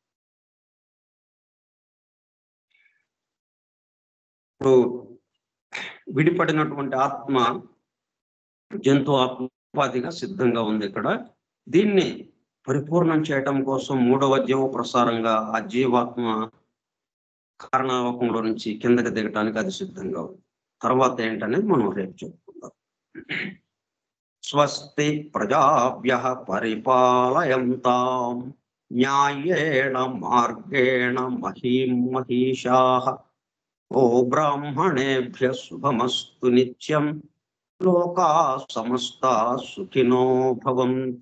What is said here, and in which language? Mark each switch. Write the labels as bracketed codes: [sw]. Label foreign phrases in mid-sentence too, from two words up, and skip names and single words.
[te] ఇప్పుడు విడిపడినటువంటి ఆత్మ జంతు ఆత్మోపాధిగా సిద్ధంగా ఉంది ఇక్కడ. దీన్ని పరిపూర్ణం చేయటం కోసం 3వ జీవ ప్రసారంగా ఆ జీవాత్మ కారణావకంలో నుంచి కిందకి దిగటానికి అది సిద్ధంగా ఉంది. తర్వాత ఏంటనేది మనం రేపు చెప్పుకుందాం. [sa] స్వస్తి ప్రజాభ్యః పరిపాలయంతాం న్యాయేణ మార్గేణ మహీం మహీషాః. ఓ బ్రాహ్మణేభ్యః శుభమస్తు నిత్యం. లోకాః సమస్తాః సుఖినో భవంతు.